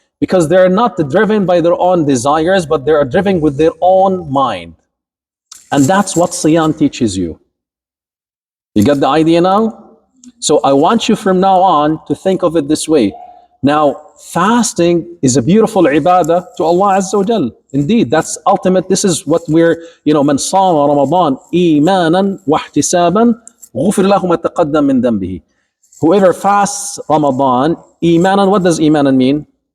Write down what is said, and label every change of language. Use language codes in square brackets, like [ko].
[en] Because they're not driven by their own desires, but they are driven with their own mind. And that's what Siyam teaches you. You got the idea now? So I want you from now on to think of it this way. Now, fasting is a beautiful ibadah to Allah Azza wa Jal. Indeed, that's ultimate. This is what we're, [ar] من صام رمضان إيمانا واحتسابا غفر له ما تقدم من ذنبه. [en] Whoever fasts Ramadan, [ar] إيمانا, [en] what does إيمانا mean?